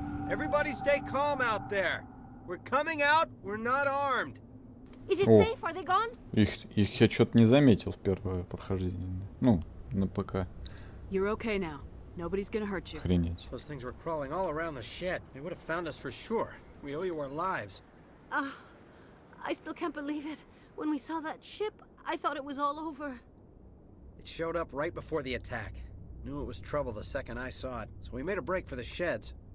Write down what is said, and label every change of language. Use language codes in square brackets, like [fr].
[en] Everybody stay calm out there. We're coming out, we're not armed. Is it [ru] О, [en] safe? Are they gone? [ru] их я что-то не заметил в первое прохождение. Ну, на ПК. [en] You're okay now. Nobody's gonna hurt you. [ru] Охренеть. [en] Those things were crawling all around the shed. They would have found us for sure. We owe you our lives. I still can't believe it. When we saw that ship, I thought it was all over. It showed up right before the attack. Knew it was trouble the second I saw it, so we made a break for the sheds.